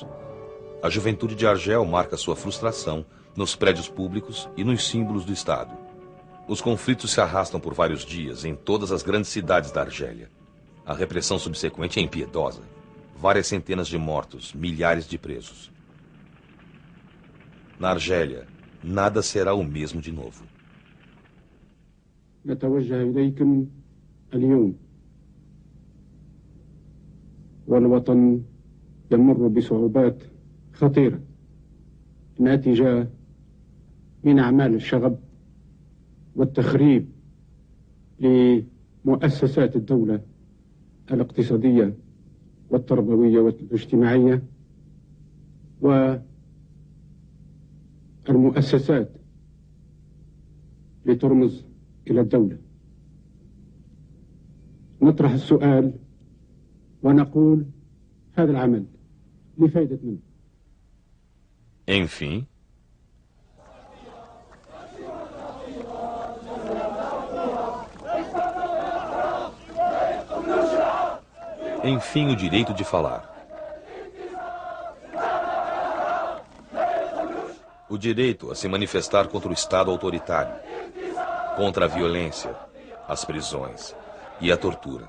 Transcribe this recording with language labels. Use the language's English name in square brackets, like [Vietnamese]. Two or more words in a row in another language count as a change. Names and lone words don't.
[Portuguese] A juventude de Argel marca sua frustração nos prédios públicos e nos símbolos do Estado. Os conflitos se arrastam por vários dias em todas as grandes cidades da Argélia. A repressão subsequente é impiedosa. Várias centenas de mortos, milhares de presos. Na Argélia, nada será o mesmo de novo. [Arabic] نتوجه إليكم اليوم والوطن يمر بصعوبات خطيرة ناتجة من أعمال الشغب والتخريب لمؤسسات الدولة الاقتصادية والتربوية والاجتماعية والمؤسسات لترمز إلى الدولة. نطرح السؤال ونقول هذا العمل لفائدة من؟ [Portuguese] Enfim, o direito de falar. O direito a se manifestar contra o Estado autoritário, contra a violência, as prisões e a tortura.